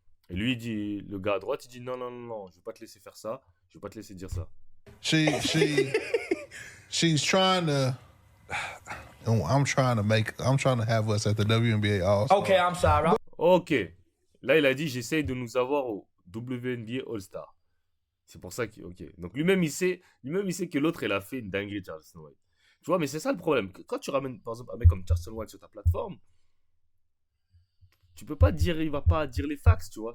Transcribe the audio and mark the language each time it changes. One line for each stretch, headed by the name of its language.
French: Et lui, il dit, le gars à droite, il dit non, je vais pas te laisser faire ça, je vais pas te laisser dire ça.
English: She's trying to. I'm trying to have us at the WNBA All-Star. Okay, I'm sorry.
French: Ok. Là, il a dit, j'essaye de nous avoir au WNBA All-Star. C'est pour ça qu'il... Ok. Donc lui-même, il sait que l'autre, il a fait une dinguerie, Charleston White. Tu vois, mais c'est ça le problème. Quand tu ramènes, par exemple, un mec comme Charleston White sur ta plateforme, tu peux pas dire, il va pas dire les facts, tu vois.